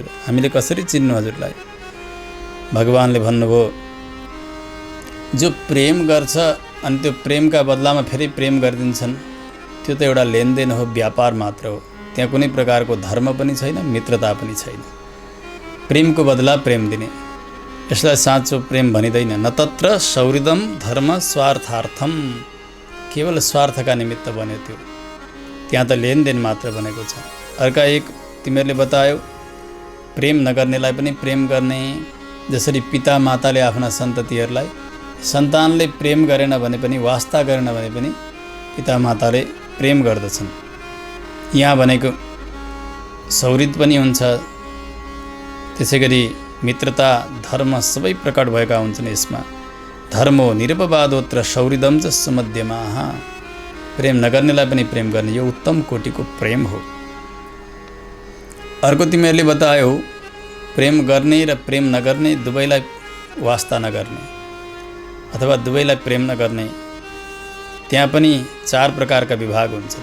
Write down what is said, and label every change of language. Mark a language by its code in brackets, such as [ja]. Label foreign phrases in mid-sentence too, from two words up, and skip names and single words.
[ne] हामीले कसरी चिन्नु हजुरलाई? भगवानले भन्नुभयो, जो प्रेम गर्छ अनि त्यो प्रेमका बदलामा फेरि प्रेम गरिदिन्छन्, त्यो त एउटा लेनदेन हो, व्यापार मात्र हो। त्यहाँ कुनै प्रकारको धर्म पनि छैन, मित्रता पनि छैन। प्रेमको बदला प्रेम दिने, यसलाई साँचो प्रेम भनिँदैन। [sa] न तत्र सौहृदम धर्म स्वार्थार्थम। [ne] केवल स्वार्थका निमित्त बन्यो त्यो, त्यहाँ त लेनदेन मात्र बनेको छ। अर्का एक तिमीहरूले बतायो, प्रेम नगर्नेलाई पनि प्रेम गर्ने। जसरी पिता माताले आफ्ना सन्ततिहरूलाई, सन्तानले प्रेम गरेन भने पनि, वास्ता गरेन भने पनि पिता माताले प्रेम गर्दछन्। यहाँ भनेको सौहृद पनि हुन्छ, त्यसै गरी मित्रता धर्म सबै प्रकट भएका हुन्छन् यसमा। [sa] धर्मो निरपवादोत्र सौहृदम च सुमध्यमाः। [ne] प्रेम नगर्नेलाई पनि प्रेम गर्ने, यो उत्तम कोटिको प्रेम हो। अर्को तिमीहरूले बतायो, प्रेम गर्ने र प्रेम नगर्ने, दुवैलाई वास्ता नगर्ने अथवा दुवैलाई प्रेम नगर्ने, त्यहाँ पनि 4 प्रकारका विभाग हुन्छन्।